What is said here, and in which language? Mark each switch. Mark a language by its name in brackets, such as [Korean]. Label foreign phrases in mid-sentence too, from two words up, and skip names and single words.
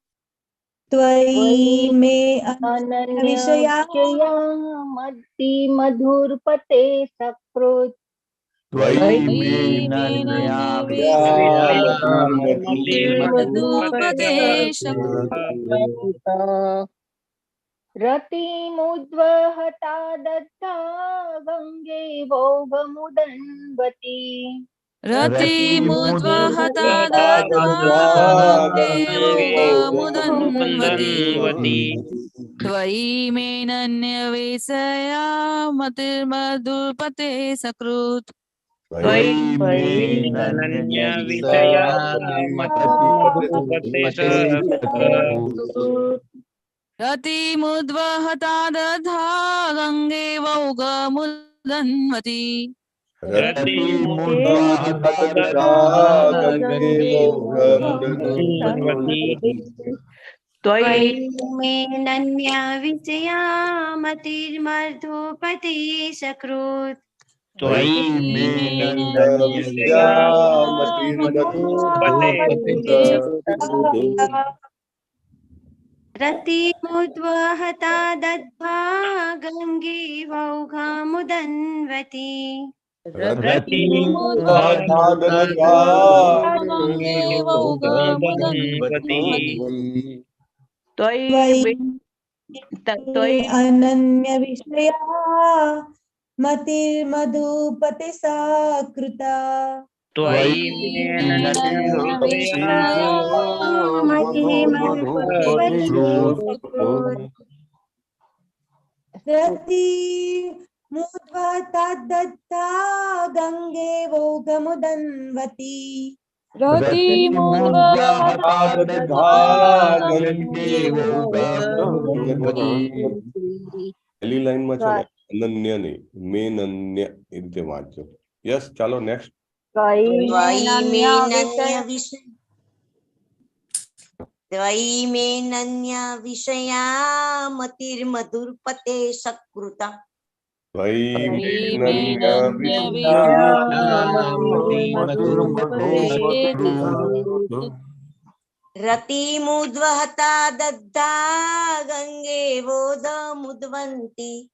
[Sanskrit] મધુરપતે સકૃત રતિમુદ્વહતા દત્તા ગંગે વૌગમુદન્વતી रतिमुद्वहता दत्ता गंगे वौगमुदन्वती त्वयिमेनन्यविषया मतिर्मधुपते सकृत रतिमुद्वहता दत्ता गंगे वौगमुदन्वती ત્વયિમેનન્યવિષયા મતિર્મધુપતે સકૃત રતિમુદ્વહતા દત્તા ગંગે વૌગમુદન્વતી त्वयिमेनन्यविषया मतिर्मधुपते सकृता रतिमुद्वहता दत्ता गंगे वौगमुदन्वती [Gujarati] પહેલી લાઈનમાં છે ને અનન્ય નહીં, મેનન્ય એ રીતે વાંચજો. યસ, ચાલો નેક્સ્ટ. [Sanskrit] ત્વયિમેનન્યવિષયા મતિર્મધુપતે સકૃતા રતિમુદ્વહતા દત્તા ગંગે વોદમુદન્વતી